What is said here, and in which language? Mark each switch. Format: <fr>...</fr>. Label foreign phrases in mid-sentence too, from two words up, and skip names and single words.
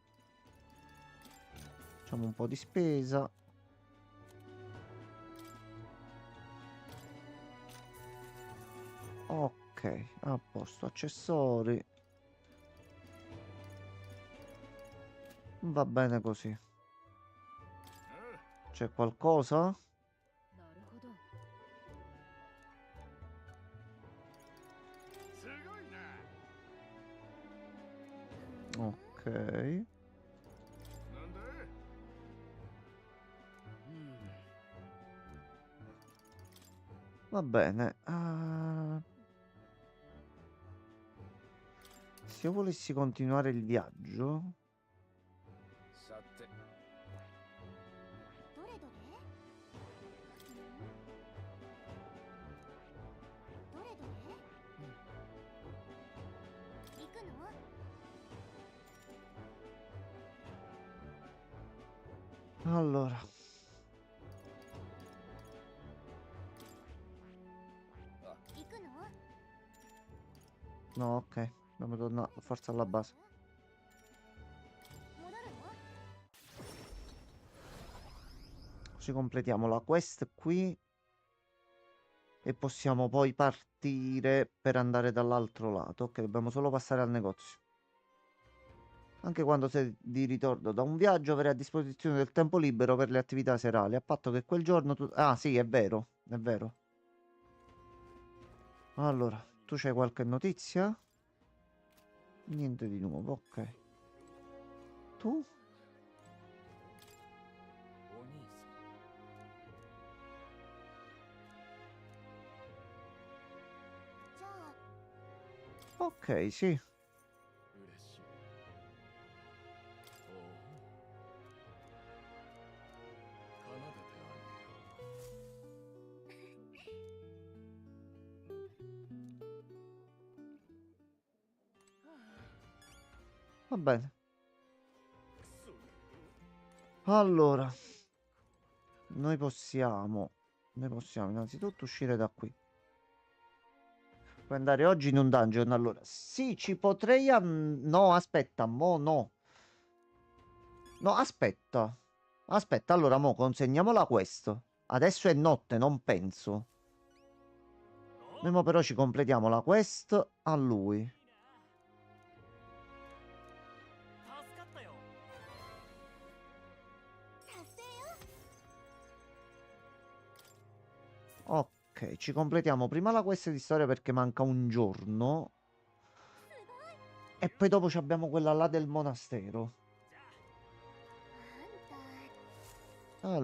<it>Facciamo un po' di spesa. Ok, a posto, accessori. Va bene così. C'è qualcosa?</it> <ja>なるほど。すごいな。</ja> <it>Ok.</it> <ja>なんだ？</ja> <it>Va bene. Se io volessi continuare il viaggio...</it> <ja>さて。どれどれ？どれどれ？行くの？</ja> <it>Allora.</it> <ja>行くの？</ja> <it>No, ok. Dobbiamo tornare forza alla base.</it> <ja>戻るの？</ja> <it>Così completiamo la quest qui. E possiamo poi partire per andare dall'altro lato. Ok, dobbiamo solo passare al negozio. Anche quando sei di ritorno da un viaggio avrai a disposizione del tempo libero per le attività serali, a patto che quel giorno tu... Ah, sì, è vero, è vero. Allora, tu c'hai qualche notizia? Niente di nuovo, ok. Tu?</it> <ja>お兄さんじゃあ、</ja> <it>Ok, sì.</it> <ja>嬉しい。おお。奏でてあげよう。</ja> <it>Va bene. Allora, noi possiamo innanzitutto uscire da qui. Puoi andare oggi in un dungeon. Allora, sì, ci potrei. No, aspetta, mo no. No, aspetta. Aspetta, allora, mo consegniamola questo. Adesso è notte, non penso. Noi mo però ci completiamo la quest a lui.</it> <ja>助かったよ。達成よ。</ja> <it>Ok, ci completiamo prima la quest di storia perché manca un giorno. E poi dopo ci abbiamo quella là del monastero.</it> <ja>あんた、</ja>